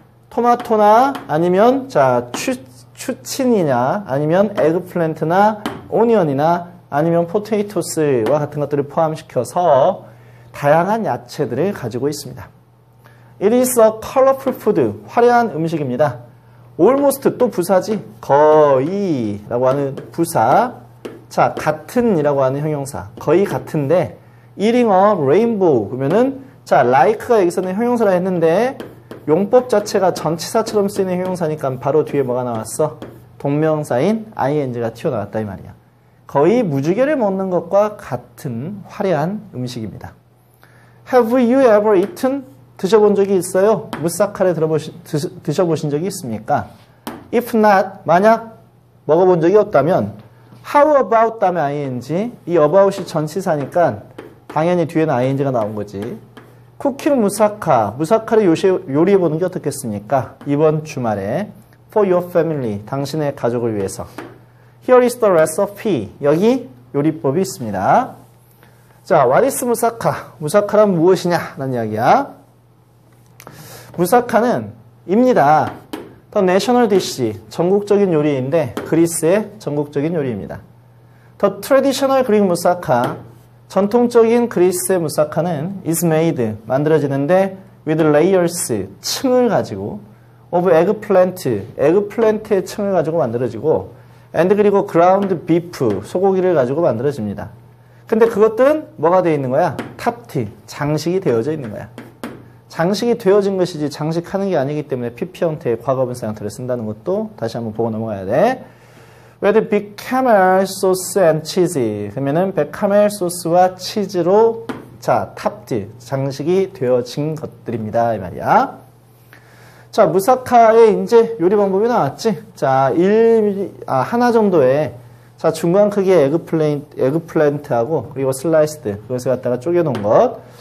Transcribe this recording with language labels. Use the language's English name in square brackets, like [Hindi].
[Korean] 토마토나 아니면 자 추친이냐 아니면 에그플랜트나 오니언이나 아니면 포테이토스와 같은 것들을 포함시켜서 다양한 야채들을 가지고 있습니다. [English] It is a colorful food. [Korean] 화려한 음식입니다. Almost 또 부사지. 거의 라고 하는 부사. 자, 같은이라고 하는 형용사. 거의 같은데, [English] eating a rainbow. [Korean] 그러면은, 자, like가 여기서는 형용사라 했는데, 용법 자체가 전치사처럼 쓰이는 형용사니까 바로 뒤에 뭐가 나왔어? 동명사인 ing가 튀어나왔다, 이 말이야. 거의 무지개를 먹는 것과 같은 화려한 음식입니다. [English] Have you ever eaten? [Korean] 드셔본 적이 있어요? 무사카를 드셔보신 적이 있습니까? [English] If not, [Korean] 만약 먹어본 적이 없다면 How about 다음에 ing, 이 about이 전치사니까 당연히 뒤에는 ing가 나온 거지. 쿠킹 무사카, 무사카를 요리해보는 게 어떻겠습니까? 이번 주말에 [English] For your family, [Korean] 당신의 가족을 위해서. [English] Here is the recipe, [Korean] 여기 요리법이 있습니다. 자, what is 무사카? 무사카란 무엇이냐? 라는 이야기야. 무사카는 입니다. [English] The national dish, [Korean] 전국적인 요리인데 그리스의 전국적인 요리입니다. [English] The traditional Greek [Korean] 무사카, 전통적인 그리스의 무사카는 [English] is made, [Korean] 만들어지는데 [English] with layers, [Korean] 층을 가지고 [English] of eggplant, [Korean] 에그플랜트의 층을 가지고 만들어지고 and 그리고 [English] ground beef, [Korean] 소고기를 가지고 만들어집니다. 근데 그것들은 뭐가 되어 있는 거야? 탑티, 장식이 되어져 있는 거야. 장식이 되어진 것이지 장식하는 게 아니기 때문에 PP 형태의 과거분사 형태를 쓴다는 것도 다시 한번 보고 넘어가야 돼. [English] with bechamel sauce and cheese. [Korean] 그러면은 베카멜 소스와 치즈로 자, 탑티, 장식이 되어진 것들입니다. 이 말이야. 자, 무사카의 이제 요리 방법이 나왔지? 자, 하나 정도의 자, 중간 크기의 에그플랜트하고 그리고 슬라이스드, 그것을 갖다가 쪼개놓은 것.